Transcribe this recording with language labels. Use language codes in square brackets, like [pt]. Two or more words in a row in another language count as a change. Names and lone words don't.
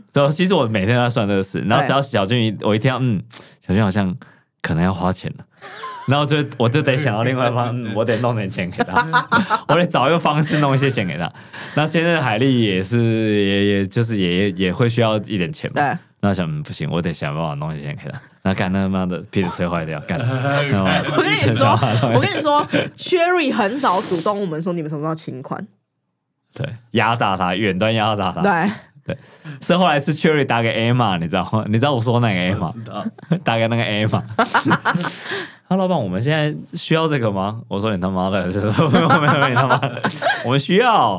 [zh] 對，其實我每天都在算這個事，然後只要小君宇，我一聽到小君好像可能要花錢了，然後我就得想到另外一方，我得弄點錢給他，我得找一個方式弄一些錢給他。那現在海莉也是，也就是也會需要一點錢嘛。對。那想不行，我得想辦法弄一些錢給他。那幹他媽的，皮子車壞掉，幹！我跟你說 ，Cherry 很少主動我們說你們什麼時候請款，對，壓榨他，遠端壓榨他，對，是後來是 Cherry 打給 Emma， 你知道嗎？你知道我說那個 Emma， 打給那個 Emma。他老闆，我們現在需要這個嗎？我說你他媽的，沒有你他媽的，我們需要。